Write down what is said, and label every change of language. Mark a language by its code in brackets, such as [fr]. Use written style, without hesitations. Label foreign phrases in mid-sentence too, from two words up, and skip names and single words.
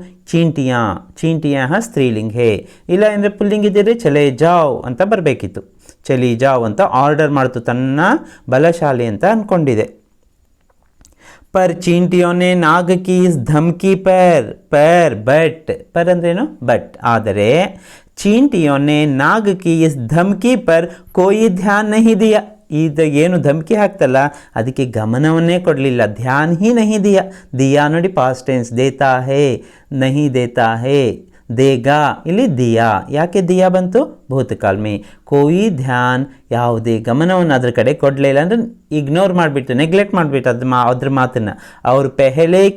[hi] चींटियाँ स्त्रीलिंग है [kn] ಇಲ್ಲ ಅಂದರೆ ಪುಲ್ಲಿಂಗ್ ಇದ್ದರೆ [hi] चले जाओ [kn] ಅಂತ ಬರಬೇಕಿತ್ತು [hi] चली जाओ [kn] ಅಂತ ಆರ್ಡರ್ ಮಾಡ್ತು ತನ್ನ ಬಲಶಾಲಿ ಅಂತ ಅಂದ್ಕೊಂಡಿದೆ [hi] पर चींटियों ने नाग की इस धमकी पर [kn] अंद्रेनु बट ಆದರೆ [hi] चींटियों ने नाग की इस धमकी पर कोई ध्यान नहीं दिया [kn] ಇದು ಏನು ಧಮಕಿ ಹಾಕ್ತಲ್ಲ ಅದಕ್ಕೆ ಗಮನವನ್ನೇ ಕೊಡಲಿಲ್ಲ [hi] ध्यान ही नहीं दिया [kn] ನೋಡಿ [en] past tense [hi] देता है नहीं देता है देगा [kn] ಇಲ್ಲಿ ದಿಯಾ ಯಾಕೆ ದಿಯಾ ಬಂತು ಭೂತಕಾಲ [hi] में कोई ध्यान [kn] ಯಾವುದೇ ಗಮನವನ್ನು ಅದ್ರ ಕಡೆ ಕೊಡಲಿಲ್ಲ ಅಂದರೆ ಇಗ್ನೋರ್ ಮಾಡಿಬಿಟ್ಟು ನೆಗ್ಲೆಕ್ಟ್ ಮಾಡಿಬಿಟ್ಟು ಅದ್ರ ಮಾತನ್ನು ಅವರು ಪೆಹಲೆ